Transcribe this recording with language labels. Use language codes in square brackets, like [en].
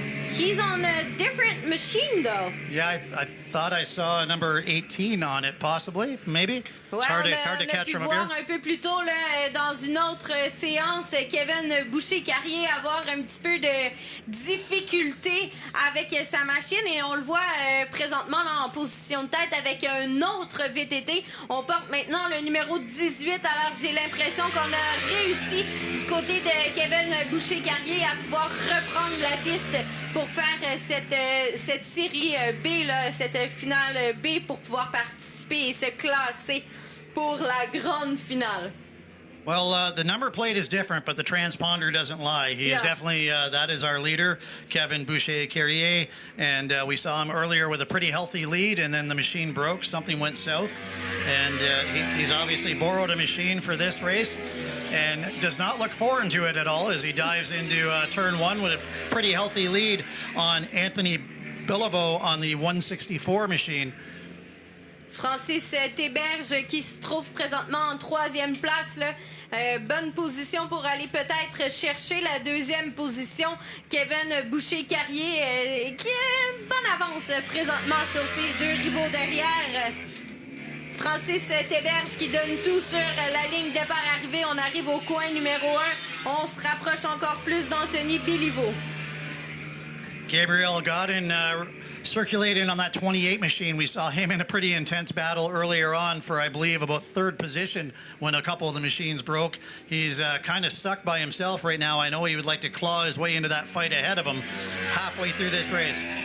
[en] He's on a different machine, though. Yeah, I thought I saw a number 18 on it, possibly, maybe. It's hard to catch from up here. [fr] Un peu plus tôt, là, dans une autre séance, Kevin Boucher-Carrier avoir un petit peu de difficulté avec sa machine, et on le voit présentement là, en position de tête avec un autre VTT. On porte maintenant le numéro 18, alors j'ai l'impression qu'on a réussi du côté de Kevin Boucher-Carrier à pouvoir reprendre la piste pour faire cette série B, là, cette finale B, pour pouvoir participer et se classer pour la grande finale. [en] Well, the number plate is different, but the transponder doesn't lie. He is definitely, that is our leader, Kevin Boucher-Carrier, and we saw him earlier with a pretty healthy lead, and then the machine broke. Something went south, and he's obviously borrowed a machine for this race and does not look foreign to it at all as he dives into turn one with a pretty healthy lead on Anthony Beliveau on the 164 machine. [fr] Francis Théberge qui se trouve présentement en troisième place. Là. Bonne position pour aller peut-être chercher la deuxième position. Kevin Boucher-Carrier qui a une bonne avance présentement sur ses deux rivaux derrière. Francis Théberge qui donne tout sur la ligne départ-arrivée. On arrive au coin numéro 1. On se rapproche encore plus d'Anthony Beliveau. [en] Gabriel Godin circulating on that 28 machine. We saw him in a pretty intense battle earlier on for, I believe, about third position when a couple of the machines broke. He's kind of stuck by himself right now. I know he would like to claw his way into that fight ahead of him halfway through this race.